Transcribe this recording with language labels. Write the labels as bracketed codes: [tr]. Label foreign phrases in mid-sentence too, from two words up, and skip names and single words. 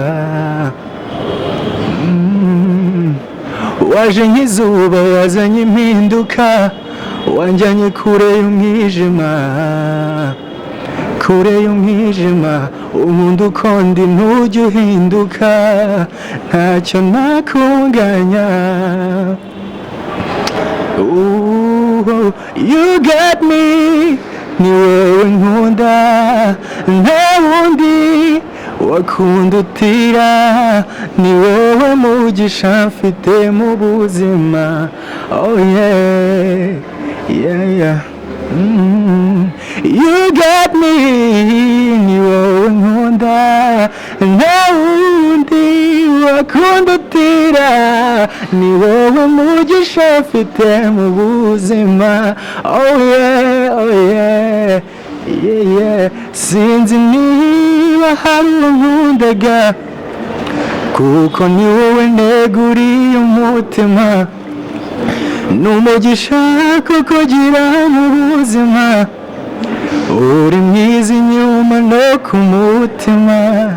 [rw] Waje nk'izuba wazanye impinduka, wanjyanye kure y'umwijima, kure y'umwijima, unkunda uko ndi ntujya uhinduka, ntacyo nakunganya. [en] You got me, [rw] ni wowe nkunda, nta wundi wakundutira, ni wowe mugisha mfite mu buzima. [en] Oh yeah, yeah, yeah. You got me, [rw] ni wowe nkunda, nta wundi wakundutira, ni wowe mugisha mfite mu buzima. [en] Oh yeah, oh yeah, yeah, yeah. [rw] Sinzi niba hari unkundaga, kuko ni wowe neguriye umutima, n'umugisha kukugira mu buzima, uri mwiza inyuma no ku mutima.